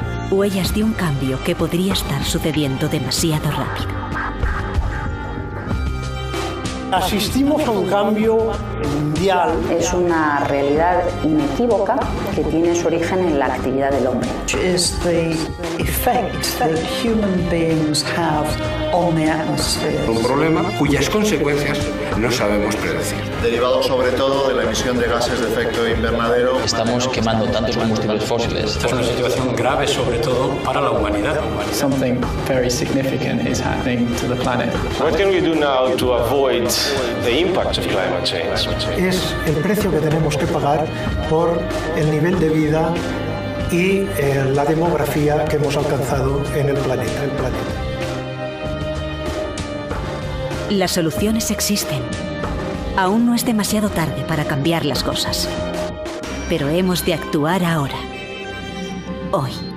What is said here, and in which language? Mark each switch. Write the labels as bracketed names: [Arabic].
[Spanish] Huellas de un cambio que podría estar sucediendo demasiado rápido. Asistimos a un cambio mundial. Es una realidad inequívoca que tiene su origen en la actividad del hombre. Es [English] the effect that human beings have on the atmosphere. [Spanish] Un problema cuyas consecuencias no sabemos predecir. Derivado sobre todo de la emisión de gases de efecto invernadero. Estamos quemando tantos combustibles fósiles. Es una situación grave sobre todo para la humanidad. [English] Something very significant is happening to the planet. What can we do now to avoid the impact of climate change? [Spanish] Es el precio que tenemos que pagar por el nivel de vida y la demografía que hemos alcanzado en el planeta. Las soluciones existen. Aún no es demasiado tarde para cambiar las cosas. Pero hemos de actuar ahora. Hoy.